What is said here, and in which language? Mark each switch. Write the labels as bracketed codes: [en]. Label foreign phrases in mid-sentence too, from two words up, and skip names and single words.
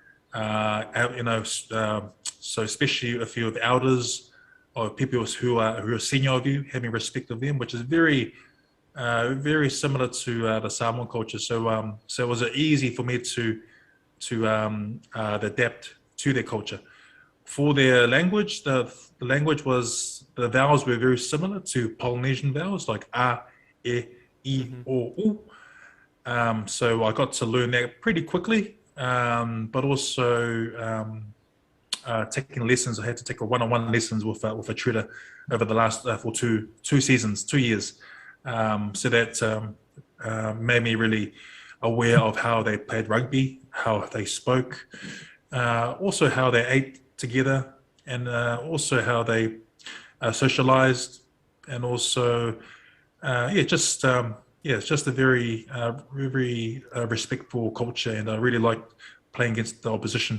[en] So especially if you're the elders or people who are senior of you, having respect of them, which is very similar to the Samoan culture. So it was easy for me to adapt to their culture. For their language, the language was the vowels were very similar to Polynesian vowels like a, e, I, o, u. So I got to learn that pretty quickly, but also taking lessons. I had to take a one-on-one lessons with a tutor over the last for two seasons, 2 years. So that made me really aware of how they played rugby, how they spoke, also how they ate together, and also how they socialized, and also it's just a very respectful culture, and I really liked playing against the opposition.